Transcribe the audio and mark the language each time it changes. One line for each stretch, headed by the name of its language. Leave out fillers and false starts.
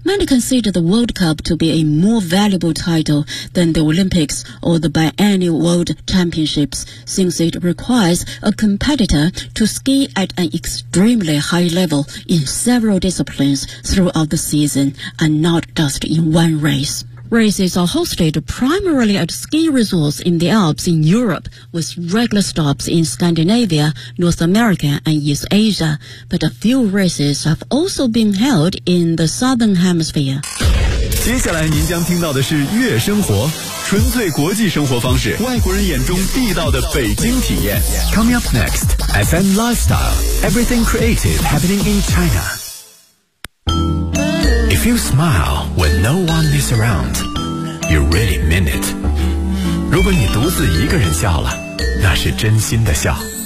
English: Many consider the World Cup to be a more valuable title than the Olympics or the biennial World Championships, since it requires a competitor to ski at an extremely high level in several disciplines throughout the season and not just in one race. Races are hosted primarily at ski resorts in the Alps in Europe, with regular stops in Scandinavia, North America, and East Asia. But a few races have also been held in the Southern Hemisphere.
Chinese: 接下来您将听到的是悦生活，纯粹国际生活方式，外国人眼中地道的北京体验。
English: Coming up next, FM Lifestyle, everything creative happening in China. If you smile when no one is around, you really mean it.
Chinese: 如果你独自一个人笑了，那是真心的笑。